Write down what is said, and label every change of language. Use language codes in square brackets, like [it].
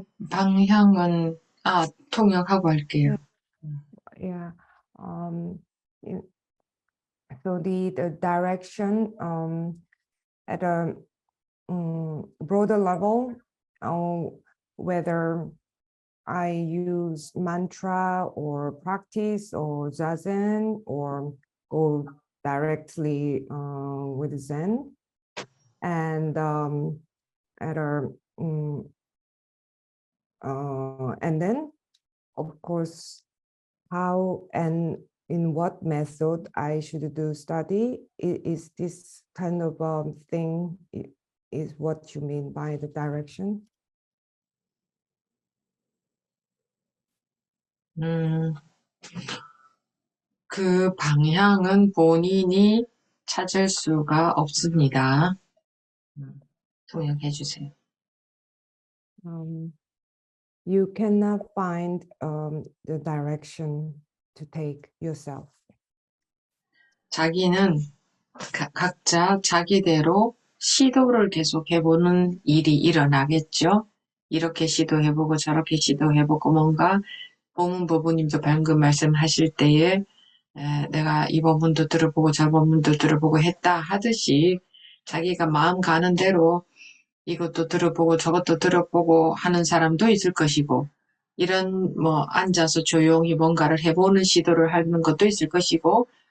[ko] 방향은 통역하고 할게요. [en] Yeah. So the direction at a broader level, whether I use mantra or practice or zazen or go directly with Zen, and at a and then of course how and in what method I should do study. Is this kind of thing is what you mean by the direction? [ko] 그 방향은 본인이 찾을 수가 없습니다. 통역해 주세요. [en] You cannot find the direction to take yourself. [ko] 자기는 각자 자기대로 시도를 계속 해보는 일이 일어나겠죠. 이렇게 시도해보고 저렇게 시도해보고 뭔가 법문 부부님도 방금 말씀하실 때에 내가 이 법문도 들어보고 저 법문도 들어보고 했다 하듯이 자기가 마음 가는 대로 이것도 들어보고 저것도 들어보고 하는 사람도 있을 것이고 이런 앉아서 조용히 뭔가를 해보는 시도를 하는 것도 있을 것이고